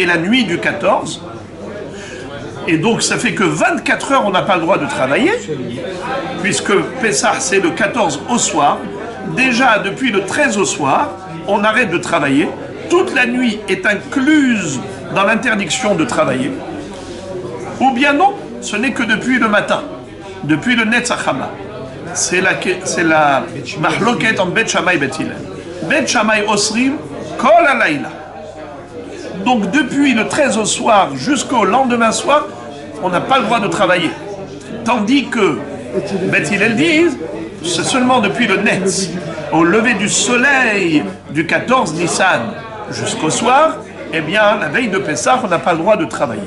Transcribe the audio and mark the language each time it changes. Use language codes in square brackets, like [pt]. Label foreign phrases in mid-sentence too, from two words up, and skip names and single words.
[fr] la nuit du 14, et donc ça fait que 24 heures on n'a pas le droit de travailler, puisque Pessah c'est le 14 au soir, déjà depuis le 13 au soir, on arrête de travailler, toute la nuit est incluse dans l'interdiction de travailler, ou bien non, ce n'est que depuis le matin, depuis le [he] נץ החמה. [fr] C'est la mahloket en Bet Shammai Bet Hillel. [he] בית שמאי אוסרים כל הלילה. [fr] Donc depuis le 13 au soir jusqu'au lendemain soir, on n'a pas le droit de travailler. Tandis que Bet Hillel dit, c'est seulement depuis le Netz, au lever du soleil du 14 Nissan jusqu'au soir, eh bien la veille de Pessah, on n'a pas le droit de travailler.